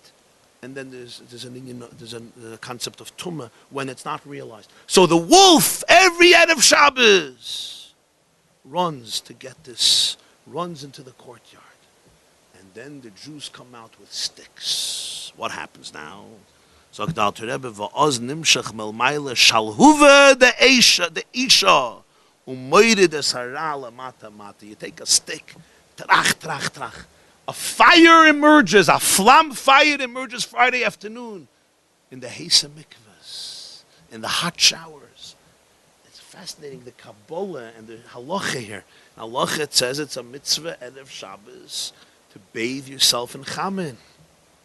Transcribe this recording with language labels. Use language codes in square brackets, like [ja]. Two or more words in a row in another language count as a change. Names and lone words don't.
[en] And then there's a concept of tumma when it's not realized. So the wolf, every [he] ערב שבת, [en] runs to get this, runs into the courtyard. And then the Jews come out with sticks. What happens now? [he] So ואז נמשך מלמעלה שלהבת דאשא ומוריד את הערלה מטה מטה. [en] You take a stick, trach trach trach. A fire emerges, a flam fire emerges Friday afternoon in the Hesa mikvahs, in the hot showers. It's fascinating, the Kabbalah and the halacha here. Halacha, it says it's a mitzvah [he] ערב שבת [en] to bathe yourself in chamin.